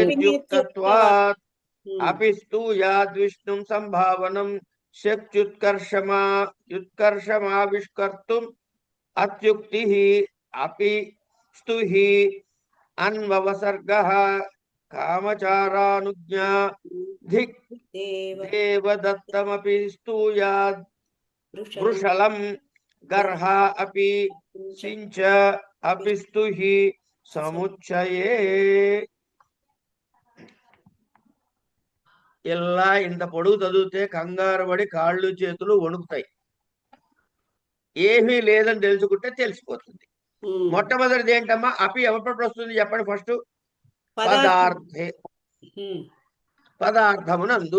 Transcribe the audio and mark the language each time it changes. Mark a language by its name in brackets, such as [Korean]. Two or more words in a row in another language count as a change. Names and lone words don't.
[Sanskrit] तेत्युक्तत्वात् अपि स्तूयाद्विष्णुं संभावनं युत्कर्षमाविष्कर्तुम् अत्युक्तिः अपि स्तुहि अन्ववसर्गः कामचारानुज्ञा धिक् देवदत्तमपि स्तूयाद् वृषलं गर्हा अपि सिञ्च अपि स्तुहि समुच्चये। [Telugu] ఇలా ఇంత పొడుగు చదివితే కంగారు పడి కాళ్ళు చేతులు వణుకుతాయి. ఏమీ లేదని తెలుసుకుంటే తెలిసిపోతుంది. మొట్టమొదటిది ఏంటమ్మా? అపి ఎవప్పుడు వస్తుంది చెప్పండి ఫస్ట్. పదార్థే, పదార్థమునందు.